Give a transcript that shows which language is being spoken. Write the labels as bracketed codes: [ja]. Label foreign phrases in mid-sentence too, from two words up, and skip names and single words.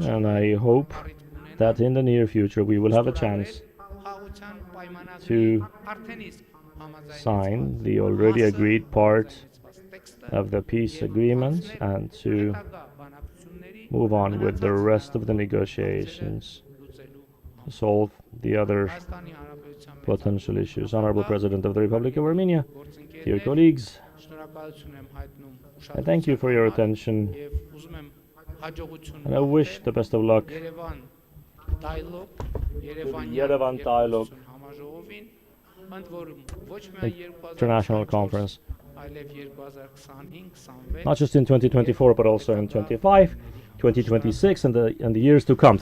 [en] And I hope that in the near future we will have a chance to sign the already agreed part of the peace agreement and to move on with the rest of the negotiations, solve the other potential issues. Honorable President of the Republic of Armenia, dear colleagues, I thank you for your attention, and I wish the best of luck Yerevan dialogue [hy] համաժողովին, ընդ որում ոչ the միայն [en] international conference, [hy] 2024, այլև 2025-26 [en] not just in 2024, but also in 25, 2026, and the years to come.